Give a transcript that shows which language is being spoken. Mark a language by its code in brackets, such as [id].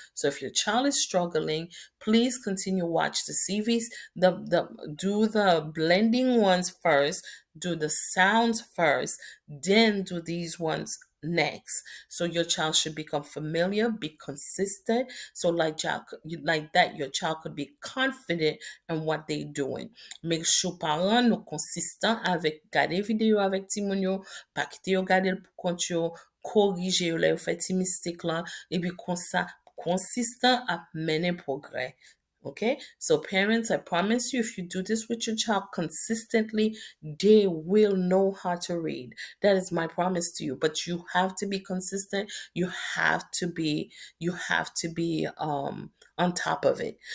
[en] So if your child is struggling, please continue watch the CVs, do the blending ones first, do the sounds first, then do these ones next. So your child should become familiar, be consistent. So like that, your child could be confident in what they're doing. Make sure parents [ht] nou consistant avec gade vidéo avec timoun yo, pa kite yo gade l pou kont yo, korije yo la yo fè ti mistik lan, et puis kon sa, consistant ap mene progrès. [en] Okay, so parents, I promise you, if you do this with your child consistently, they will know how to read. That is my promise to you. But you have to be consistent. You have to be on top of it.